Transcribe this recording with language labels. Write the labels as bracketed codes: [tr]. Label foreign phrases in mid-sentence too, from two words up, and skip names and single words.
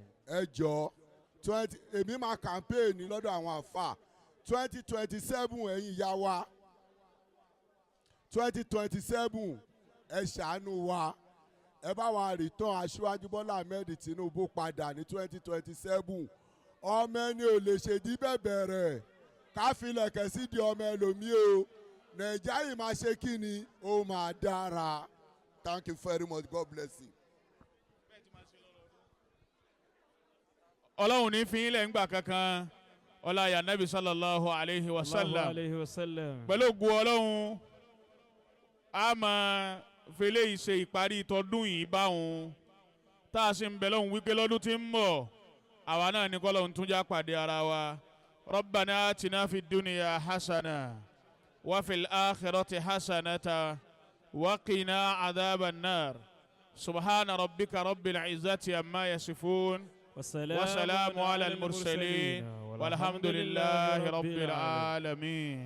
[yo] ẹ jọ èmi máa kàmpéènì lọ́dọ̀ àwọn àfà 2027 ẹ̀yin ìyá wa 2027 ẹ ṣàánú wa ẹ bá wa rìtàn Aṣíwájú Bọ́lá Ahmed Tinubu padà ní 2027 ọmọ ẹni ò lè ṣèdí bẹ̀bẹ̀ rẹ̀ káfílẹ̀kẹ̀ sí di ọmọ ẹlòmíì o Naija yìí máa ṣe kí ni ó máa dára. [en] Thank you very much. God bless you. [yo] Ọlọ́run ní fi ilẹ̀ ńgbà kankan ọláyà Nabi [ar] صلى الله عليه وسلم [yo] pẹ̀lú ògùn Ọlọ́run a máa fẹlẹ́ ìṣe ìparí ìtọ́dún yìí báwọn tá a sì ń bẹ lọ́hùn wípé lọ́dún tí ń bọ̀ àwa náà ní kọ́lọ́hún tún já pàdé ara wa. [ar] ربنا آتنا في الدنيا حسنة وفي الآخرة حسنة وقنا عذاب النار سبحان ربك رب العزة عما يصفون والسلام على المرسلين والحمد لله رب العالمين.